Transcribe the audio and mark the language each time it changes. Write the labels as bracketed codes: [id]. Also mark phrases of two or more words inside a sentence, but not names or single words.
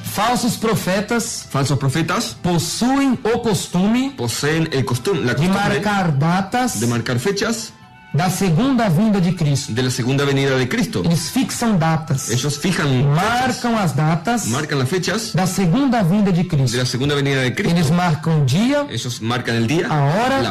[pt] Falsos profetas [es] Falsos profetas [pt] possuem o costume [es] poseen la [pt] de [es] costumbre [pt] marcar datas [es] de marcar fechas [pt] da segunda vinda de Cristo. [es] de la segunda venida de Cristo. [pt] Eles fixam datas, [es] Ellos fijan [pt] marcam as datas [es] marcan las fechas [pt] da segunda vinda de [es] de [pt] Cristo. [es] la segunda venida de Cristo. [pt] Eles marcam o dia, [es] Ellos marcan el día, [pt] a